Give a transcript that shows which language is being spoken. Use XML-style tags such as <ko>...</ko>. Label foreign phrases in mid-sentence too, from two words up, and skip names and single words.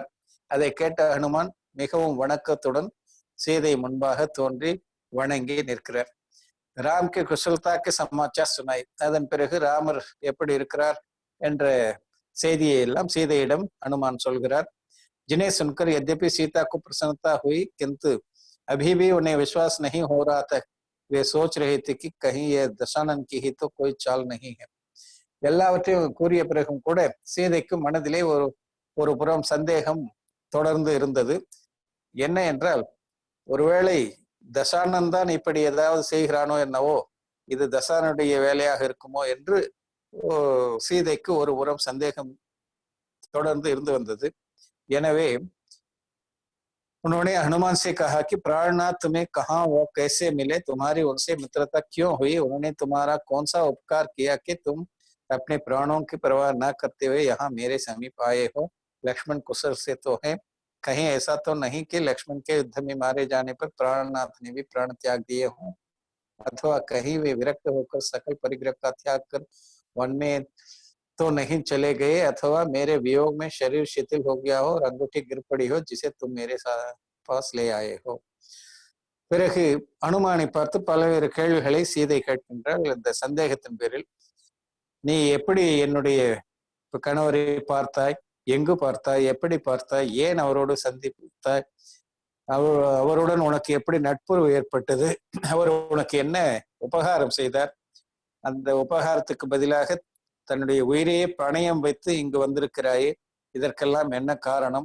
<ta>அதை கேட்ட ஹனுமான் மிகவும் வணக்கத்துடன் சீதை முன்பாக தோன்றி வணங்கி நிற்கிறார்.</ta> <hi>राम के कुशलता के समाचार सुनाए.</hi> <ta>அதன் பிறகு ராமர் எப்படி இருக்கிறார் என்ற செய்தியை எல்லாம் சீதையிடம் हनुमान சொல்கிறார்.</ta> <hi>जिन्हें सुनकर यद्यपि सीता को प्रसन्नता हुई किंतु अभी भी उन्हें विश्वास नहीं हो रहा था. वे सोच रहे थे कि कहीं यह दशानन की ही तो कोई चाल नहीं है.</hi> <ta>எல்லாவற்றையும் கூறிய பிறகும் கூட சீதைக்கு மனதிலே ஒரு புறம் சந்தேகம் தொடர்ந்து இருந்தது. என்ன என்றால், ஒருவேளை தசானன் தான் இப்படி ஏதாவது செய்கிறானோ என்னவோ, இது தசானுடைய வேலையாக இருக்குமோ என்று சீதைக்கு ஒரு புறம் சந்தேகம் தொடர்ந்து இருந்து வந்தது.</ta> <hi>எனவே उन्होंने हनुमान से कहा कि प्राणनाथ तुम्हें कहाँ वो कैसे मिले, तुम्हारी उनसे मित्रता क्यों हुई, उन्होंने तुम्हारा कौन सा उपकार किया कि तुम अपने प्राणों की परवाह न करते हुए यहाँ मेरे समीप आए हो. लक्ष्मण कुशल से तो है, कहीं ऐसा तो नहीं कि लक्ष्मण के युद्ध में मारे जाने पर प्राणनाथ ने भी प्राण त्याग दिए हों, अथवा कहीं वे विरक्त होकर सकल परिग्रह का त्याग कर वन में तो नहीं चले गए, अथवा मेरे वियोग में शरीर शिथिल हो गया हो और अंगूठी गिर पड़ी हो जिसे तुम मेरे पास ले आए हो.</hi> <ta>பிறகு அனுமானை பார்த்து பல்வேறு கேள்விகளை சீதை கேட்கின்றாள். இந்த சந்தேகத்தின் பேரில், நீ எப்படி என்னுடைய கணவரை பார்த்தாய், எங்கு பார்த்தாய், எப்படி பார்த்தாய், ஏன் அவரோடு சந்தித்தாய், அவருடன் உனக்கு எப்படி நட்புறவு ஏற்பட்டது, அவர் உனக்கு என்ன உபகாரம் செய்தார், அந்த உபகாரத்துக்கு பதிலாக தன்னுடைய உயிரையே பணயம் வைத்து இங்கு வந்திருக்கிறாயே, இதற்கெல்லாம் என்ன காரணம்?</ta>